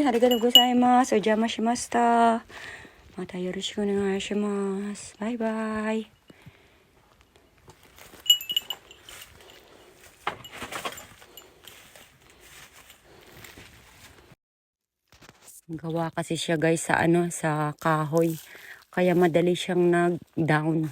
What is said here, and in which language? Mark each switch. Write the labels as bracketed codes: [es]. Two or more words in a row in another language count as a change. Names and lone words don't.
[ja] ありがとうございます。お邪魔しました。またよろしくお願いします. [tl] Bye-bye. Gawa kasi siya guys sa kahoy. Kaya madali siyang nag-down.